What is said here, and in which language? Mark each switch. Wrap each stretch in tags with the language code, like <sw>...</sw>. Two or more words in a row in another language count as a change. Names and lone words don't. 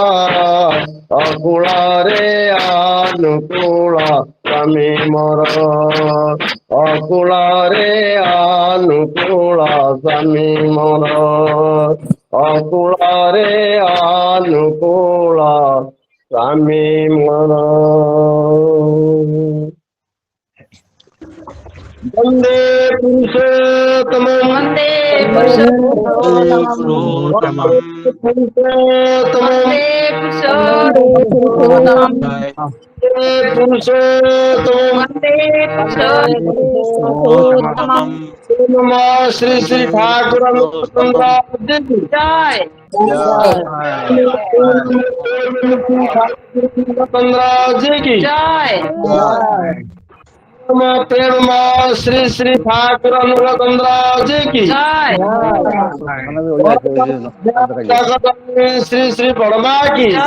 <or>ଅକୁଳରେ ଅନୁକୂଳ ସ୍ୱାମୀ ମୋର ଅକୁଳରେ ଅନୁକୂଳ ସ୍ୱାମୀ ମୋର ଅକୁଳରେ ଅନୁକୂଳ ସ୍ୱାମୀ ମୋର</or> <sa>वंदे पुरुषोत्तम वन्दे पुरुषोत्तमम् वंदे पुरुषोत्तम वन्दे पुरुषोत्तमम् नमः श्री श्री ठाकुर</sa> <hi>जय जी की जय प्रेम श्री श्री ठाकुर अनुरागचंद्र जी की जगत श्री श्री बड़मा की</hi>